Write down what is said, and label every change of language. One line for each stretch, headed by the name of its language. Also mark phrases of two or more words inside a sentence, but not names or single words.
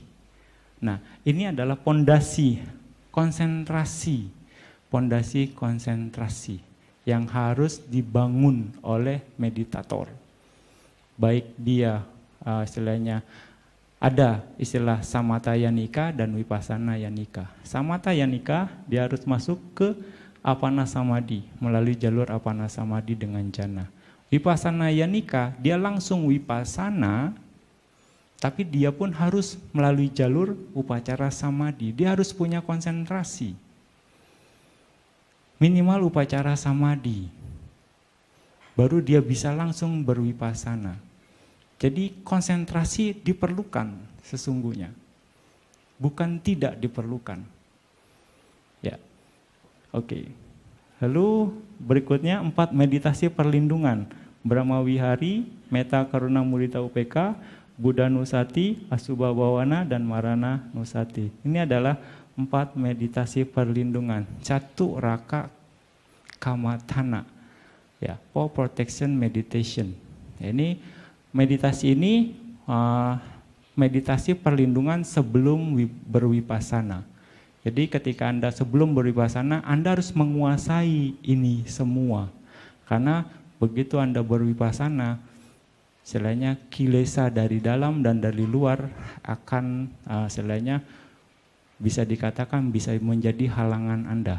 Indonesian: Nah, ini adalah pondasi konsentrasi. Pondasi konsentrasi yang harus dibangun oleh meditator. Baik dia istilahnya ada istilah
Pali: samatha yanika
Indonesian: dan
Pali: vipassana yanika.
Indonesian: Samatha yanika dia harus masuk ke
Pali: apana samadhi
Indonesian: melalui jalur
Pali: apana samadhi
Indonesian: dengan jana.
Pali: Vipassana yanika
Indonesian: dia langsung vipassana, tapi dia pun harus melalui jalur
Pali: upacara samadhi.
Indonesian: Dia harus punya konsentrasi. Minimal
Pali: upacara samadhi,
Indonesian: baru dia bisa langsung berwipasana. Jadi konsentrasi diperlukan sesungguhnya, bukan tidak diperlukan. Ya, oke. Lalu berikutnya 4 meditasi perlindungan, Brahma Wihari,
Pali: Metta Karuna Mudita Upeka, Buddha Nusati, Asubha Bhawana,
Indonesian: dan
Pali: Marana Nusati.
Indonesian: Ini adalah 4 meditasi perlindungan,
Pali: Catu Raka Kamathana,
Indonesian: ya,
English: for protection meditation.
Indonesian: Ya, ini meditasi ini meditasi perlindungan sebelum berwipasana. Jadi ketika Anda sebelum berwipasana, Anda harus menguasai ini semua, karena begitu Anda berwipasana, istilahnya kilesa dari dalam dan dari luar akan istilahnya bisa dikatakan bisa menjadi halangan Anda.